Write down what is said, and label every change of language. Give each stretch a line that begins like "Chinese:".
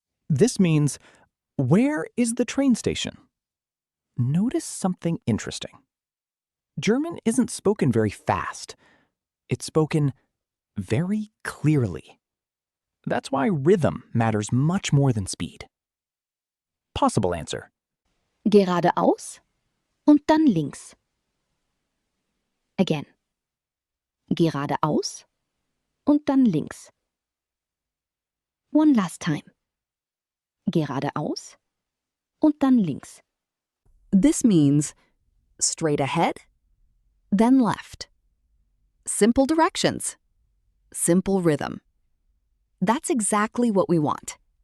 English: This means, where is the train station? Notice something interesting. German isn't spoken very fast. It's spoken very clearly. That's why rhythm matters much more than speed. Possible answer.
German: Geradeaus und dann links.
English: Again.
German: Geradeaus und dann links.
English: One last time.
German: Geradeaus und dann links.
English: This means straight ahead, then left. Simple directions. Simple rhythm. That's exactly what we want.